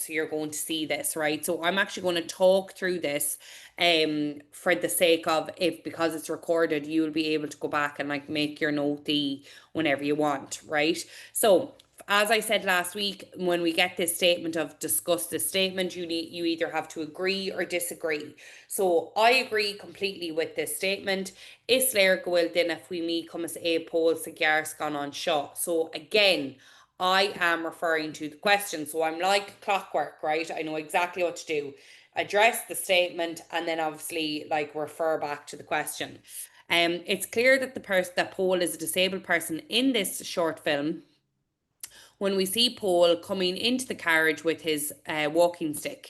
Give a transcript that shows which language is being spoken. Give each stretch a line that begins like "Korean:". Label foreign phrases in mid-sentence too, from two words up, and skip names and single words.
English: So you're going to see this, right? So I'm actually going to talk through this for the sake of if because it's recorded, you'll be able to go back and like make your notey whenever you want, right? So as I said last week, when we get this statement of discuss this statement, you either have to agree or disagree. So I agree completely with this statement.
Irish: Is léir go bhfuil duine faoi mí cumas é Paul sa gearrscan an seo.
English: So again, I am referring to the question. So I'm like clockwork, right? I know exactly what to do. Address the statement and then obviously like refer back to the question. It's clear that the person that Paul is a disabled person in this short film when we see Paul coming into the carriage with his walking stick.